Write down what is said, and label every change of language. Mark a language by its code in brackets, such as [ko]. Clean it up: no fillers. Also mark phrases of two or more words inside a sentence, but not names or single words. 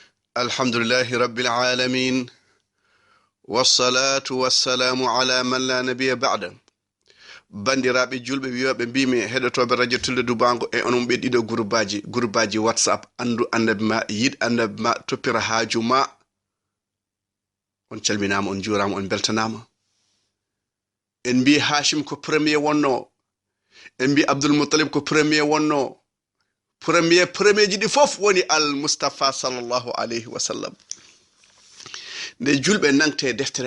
[ar] الحمد لله رب العالمين والصلاة والسلام على من لا نبي بعده [ff] bandiraɓe julɓe wiyoɓe mbimi heɗotoɓe radio tulde dubango e onon ɓe ɗiɗo groupe whatsapp andu annabi ma yiɗ annabi ma toppira haaju ma on calminama on jurama on beltanama en mbi hashim ko premier wonno en mbi abdoul moutalib ko premier wonno premier ji ɗi fof woni [ar] المصطفى صلى الله عليه وسلم [ff] nde julɓe nangte deftere